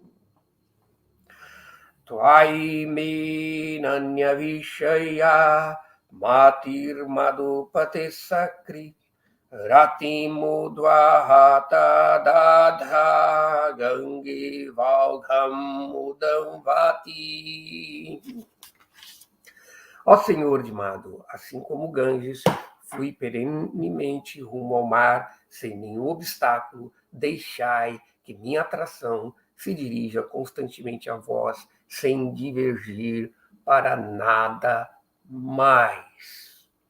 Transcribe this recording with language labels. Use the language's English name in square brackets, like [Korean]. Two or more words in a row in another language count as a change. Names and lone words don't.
[Sanskrit] त्वै मे नन्य विषय मतिर् मधुपते सकृ रति मुद्वहत दध गङ्गे वल्घम् मुदम् वति. [Portuguese] Ó Senhor de Madhu, assim como Ganges, flui perenemente rumo ao mar, sem nenhum obstáculo, deixai que minha atração se dirija constantemente a vós, sem divergir para nada mais.